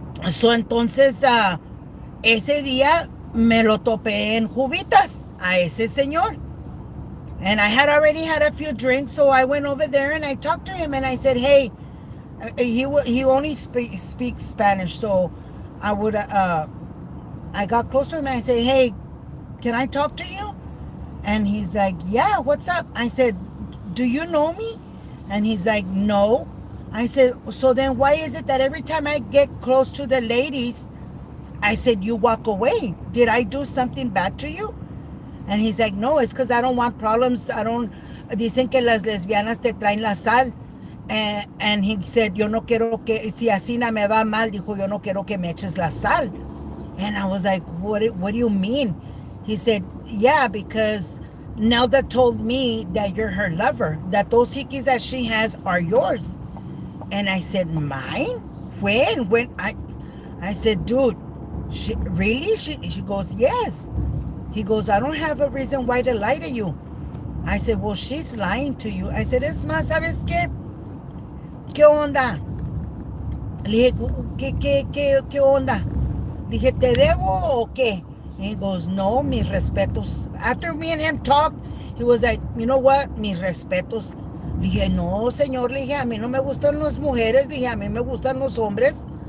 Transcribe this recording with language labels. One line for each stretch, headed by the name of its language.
Spanish: So, entonces, ese día me lo topé en Juvitas a ese señor.
English: And I had already had a few drinks, so I went over there and I talked to him and I said, hey, he only speaks Spanish, so I got close to him and I said, hey, can I talk to you? And he's like, yeah, what's up? I said, do you know me? And he's like, no. I said, so then why is it that every time I get close to the ladies, I said, you walk away? Did I do something bad to you? And he's like, no, it's because I don't want problems.
Spanish: Dicen que las lesbianas te traen la sal.
English: And he said,
Spanish: yo no quiero que, si así no me va mal, dijo, yo no quiero que me eches la sal.
English: And I was like, what do you mean? He said, yeah, because Nelda told me that you're her lover, that those hickeys that she has are yours. And I said, mine? When? I said, dude, really? She goes, yes. He goes, I don't have a reason why to lie to you. I said, well, she's lying to you. I said,
Spanish: es más, ¿sabes qué? ¿Qué onda? Le dije, ¿qué onda? Le dije, ¿te debo o qué?
English: And he goes,
Spanish: no, mis respetos.
English: After me and him talked, he was like, you know what?
Spanish: Mis respetos. Le dije, no, señor. Le dije, a mí no me gustan las mujeres. Le dije, a mí me gustan los hombres.